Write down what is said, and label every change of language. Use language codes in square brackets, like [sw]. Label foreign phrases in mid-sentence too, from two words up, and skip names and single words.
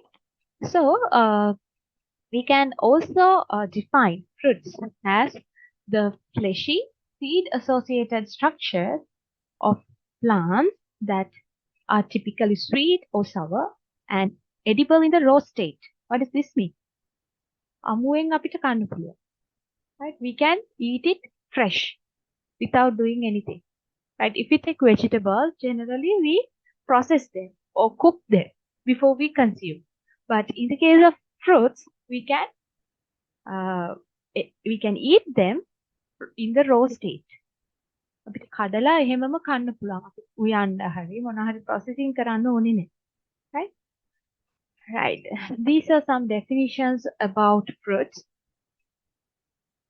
[en] So we can also define fruits as the fleshy seed-associated structures of plants that are typically sweet or sour and edible in the raw state. What does this mean? [si] අමුවෙන් අපිට කන්න පුළුවන්. [en] Right? We can eat it fresh without doing anything. Right? If we take vegetables, generally we process them or cook them before we consume. But in the case of fruits, we can eat them in the raw state. [si] අපිට කඩලා එහෙමම කන්න පුළුවන්. අපි උයන්න හරි මොන හරි processing කරන්න ඕනේ නැහැ. [en] Right? Right. These are some definitions about fruits.